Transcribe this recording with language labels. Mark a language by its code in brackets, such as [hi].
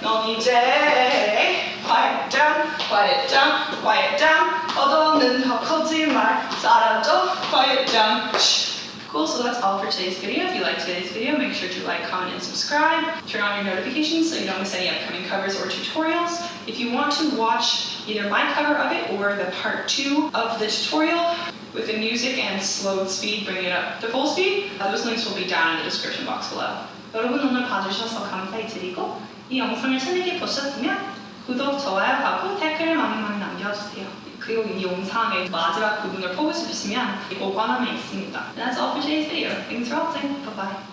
[ko] 넌 이제 [en] quiet down, quiet down, quiet down. [ko] 얻어는 더 거짓말 사라져. [en] quiet down. Cool, so that's all for today's video. If you liked today's video, make sure to like, comment, and subscribe. Turn on your notifications so you don't miss any upcoming covers or tutorials. If you want to watch either my cover of it or the part 2 of the tutorial with the music and slowed speed, bringing it up to full speed, those links will be down in the description box below. [ko] 여러분 오늘 봐주셔서 감사드리고 이 영상을 재미있게 보셨으면 구독, 좋아요하고 댓글을 많이 남겨주세요. 그리고 이 영상의 마지막 부분을 보고 싶으시면 이 고관함에 있습니다. [en] That's all for today's video. Thanks for watching. Bye bye.